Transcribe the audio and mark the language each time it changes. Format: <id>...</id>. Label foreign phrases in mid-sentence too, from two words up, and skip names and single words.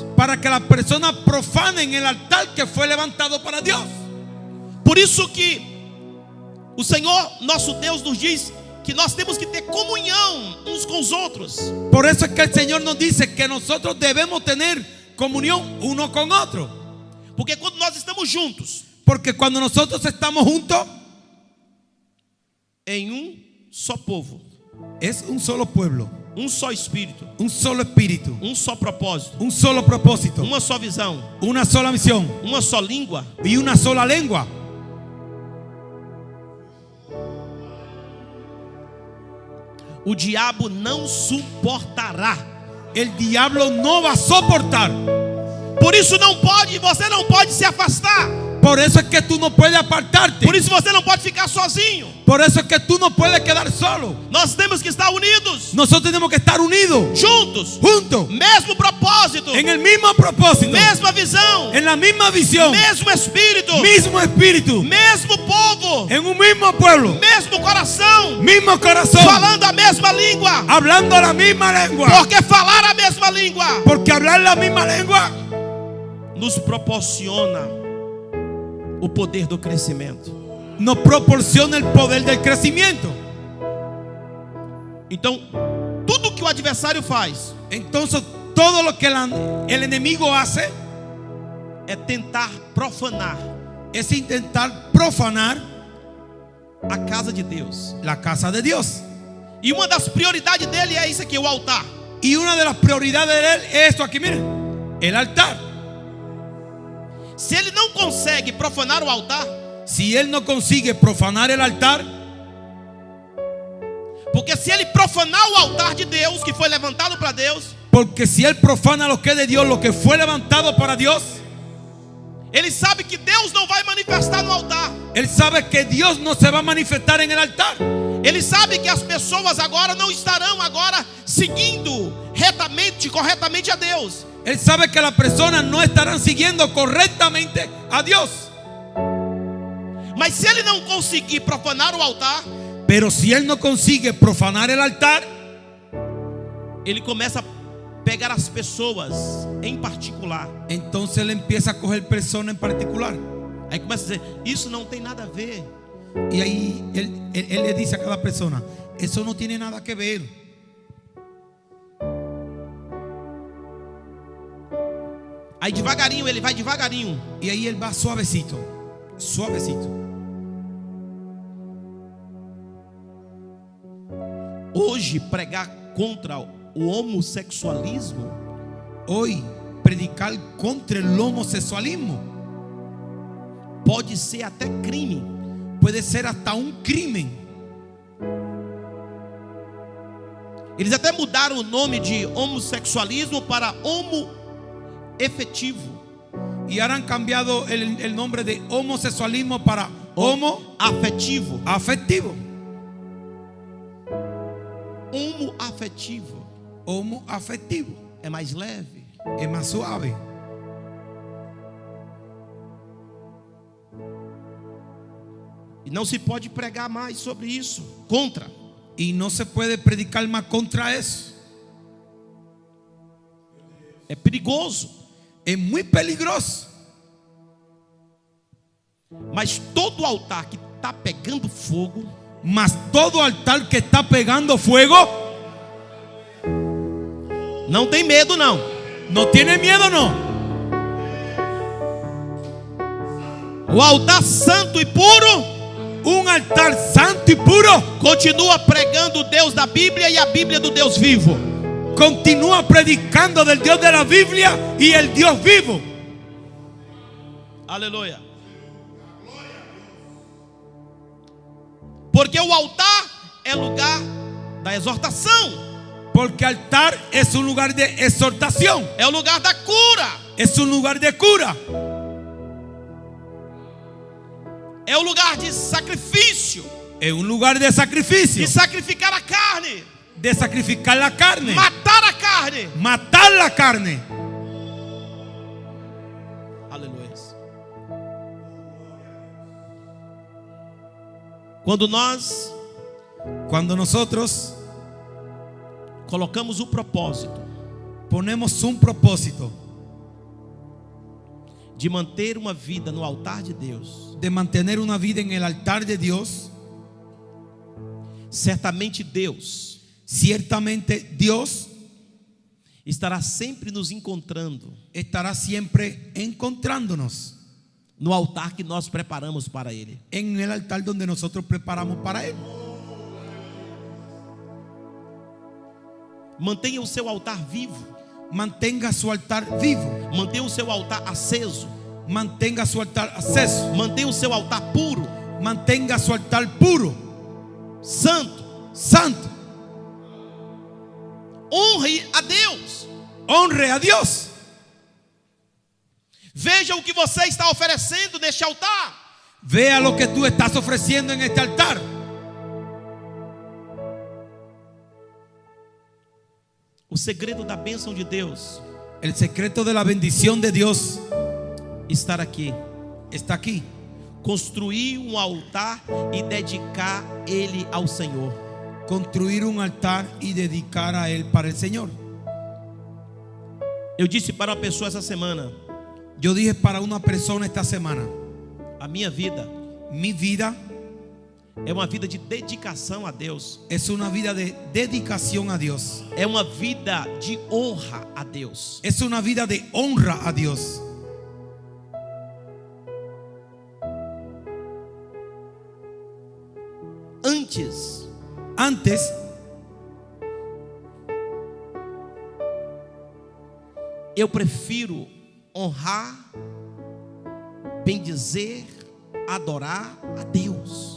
<es>para que las personas profanen el altar que fue levantado para Dios.</es> <pt>Por isso que o Senhor, nosso Deus, nos diz que nós temos que ter comunhão uns com os outros.</pt> <es>Por eso es que el Señor nos dice que nosotros debemos tener comunión uno con otro.</es> <pt>Porque quando nós estamos juntos</pt> <es>Porque cuando nosotros estamos juntos,</es> <pt>em só povo,</pt> <es>es un solo pueblo,</es> <pt>só espírito,</pt> <es>un solo espíritu,</es> <pt>só propósito,</pt> <es>un solo propósito,</es> <pt>uma só visão,</pt> <es>una sola misión</es> <pt>uma só língua,</pt> <es>y una sola lengua.</es> <pt>o diabo não suportará.</pt> <es>El diablo no va a soportar.</es> <pt>Por isso você não pode se afastar.</pt> <es>Por eso es que tú no puedes apartarte.</es> <pt>Por isso você não pode ficar sozinho.</pt> <es>Por eso es que tú no puedes quedar solo.</es> <pt>Nós temos que estar unidos,</pt> <es>Nosotros tenemos que estar unidos,</es> <pt>juntos,</pt> <es>juntos,</es> <pt>mesmo propósito,</pt> <es>en el mismo propósito,</es> <pt>mesma visão,</pt> <es>en la misma visión,</es> <pt>mesmo espírito,</pt> <es>mismo espíritu,</es> <pt>mesmo povo,</pt> <es>en un mismo pueblo,</es> <pt>mesmo coração,</pt> <es>mismo corazón,</es> <pt>falando a mesma língua.</pt> <es>hablando la misma lengua.</es> <pt>Porque falar a mesma língua</pt> <es>Porque hablar la misma lengua</es> <pt>nos proporciona o poder do crescimento.</pt> <es>nos proporciona el poder del crecimiento.</es> <pt>Então, tudo que o adversário faz</pt> <es>Entonces, todo lo que el enemigo hace</es> <pt>é tentar profanar</pt> <es>es intentar profanar</es> <pt>a casa de Deus.</pt> <es>la casa de Dios.</es> <pt>E uma das prioridades dele é isso aqui, o altar.</pt> <es>Y una de las prioridades de él es esto aquí, miren, el altar.</es> <pt>Se ele não consegue profanar o altar,</pt> <es>Si él no consigue profanar el altar,</es> <pt>porque se ele profanar o altar de Deus, que foi levantado para Deus,</pt> <es>porque si él profana lo que es de Dios, lo que fue levantado para Dios,</es> <pt>ele sabe que Deus não vai manifestar no altar.</pt> <es>él sabe que Dios no se va a manifestar en el altar.</es> <pt>Ele sabe que as pessoas agora não estarão agora seguindo retamente, corretamente a Deus.</pt> <es>Él sabe que las personas no estarán siguiendo correctamente a Dios.</es> <pt>Mas se ele não conseguir profanar o altar,</pt> <es>Pero si él no consigue profanar el altar,</es> <pt>ele começa a pegar as pessoas em particular.</pt> <es>entonces él empieza a coger personas en particular.</es> <pt>Aí começa a dizer: isso não tem nada a ver.</pt> <es>Y ahí él le dice a cada persona: eso no tiene nada que ver.</es> <pt>Aí devagarinho, ele vai devagarinho.</pt> <es>Y ahí él va suavecito, suavecito.</es> <pt>Hoje, pregar contra o homossexualismo</pt> <es>Hoy, predicar contra el homosexualismo</es> <pt>pode ser até crime.</pt> <es>puede ser hasta un crimen.</es> <pt>Eles até mudaram o nome de homossexualismo para homoafetivo.</pt> <es>Y ahora han cambiado el nombre de homosexualismo para</es> <pt>Afetivo.</pt> <es>homoafectivo.</es> <pt>Homoafetivo</pt> <es>Homoafectivo</es> <pt>é mais leve.</pt> <es>es más suave.</es> <pt>E não se pode pregar mais sobre isso. Contra.</pt> <es>Y no se puede predicar más contra eso.</es> <pt>É perigoso.</pt> <es>Es muy peligroso.</es> <pt>Mas todo altar que está pegando fogo,</pt> <es>Mas todo altar que está pegando fuego,</es> <pt>não tem medo não.</pt> <es>no tiene miedo, no.</es> <pt>O altar santo e puro</pt> <es>Un altar santo y puro</es> <pt>continua pregando o Deus da Bíblia e a Bíblia do Deus vivo.</pt> <es>continúa predicando del Dios de la Biblia y el Dios vivo.</es> <pt>Aleluia. Porque o altar é lugar da exortação,</pt> <es>Porque altar es un lugar de exhortación,</es> <pt>é o lugar da cura,</pt> <es>es un lugar de cura,</es> <pt>é o lugar de sacrifício,</pt> <es>es un lugar de sacrificio,</es> <pt>de sacrificar a carne,</pt> <es>de sacrificar la carne,</es> <pt>matar a carne.</pt> <es>matar la carne.</es> <pt>Aleluia.</pt> <es>Cuando nosotros</es> <pt>colocamos o propósito</pt> <es>ponemos un propósito</es> <pt>de manter uma vida no altar de Deus,</pt> <es>de mantener una vida en el altar de Dios,</es> <pt>certamente Deus</pt> <es>ciertamente Dios</es> <pt>estará sempre nos encontrando</pt> <es>estará siempre encontrándonos</es> <pt>no altar que nós preparamos para Ele.</pt> <es>en el altar donde nosotros preparamos para Él.</es> <pt>Mantenha o seu altar vivo,</pt> <es>Mantenga su altar vivo,</es> <pt>mantenha o seu altar aceso,</pt> <es>mantenga su altar acceso,</es> <pt>mantenha o seu altar puro,</pt> <es>mantenga su altar puro,</es> <pt>santo.</pt> <es>santo.</es> <pt>Honre a Deus.</pt> <es>Honre a Dios.</es> <pt>Veja o que você está oferecendo neste altar.</pt> <es>Vea lo que tú estás ofreciendo en este altar.</es> <pt>O segredo da bênção de Deus</pt> <es>El secreto de la bendición de Dios</es> <pt>estar aqui.</pt> <es>está aquí.</es> <pt>Construir um altar e dedicar ele ao Senhor.</pt> <es>Construir un altar y dedicar a Él para el Señor.</es> <pt>Eu disse para uma pessoa essa semana:</pt> <es>Yo dije para una persona esta semana:</es> <pt>a minha vida</pt> <es>mi vida</es> <pt>é uma vida de dedicação a Deus.</pt> <es>es una vida de dedicación a Dios.</es> <pt>É uma vida de honra a Deus.</pt> <es>Es una vida de honra a Dios.</es> <pt>Antes eu prefiro honrar, bendizer, adorar a Deus.</pt>